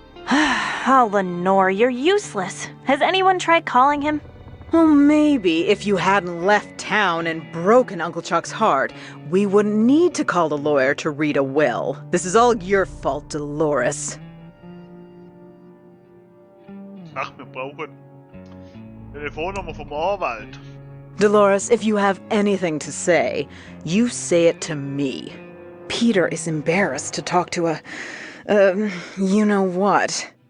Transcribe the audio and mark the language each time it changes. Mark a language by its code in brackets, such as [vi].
[en] Oh, Lenore, you're useless. Has anyone tried calling him? Well, maybe if you hadn't left town and broken Uncle Chuck's heart, we wouldn't need to call the lawyer to read a will. This is all your fault, Dolores. [de] Ach, wir brauchen Telefonnummer vom Anwalt. [en] Dolores, if you have anything to say, you say it to me. Peter is embarrassed to talk to a, you know what.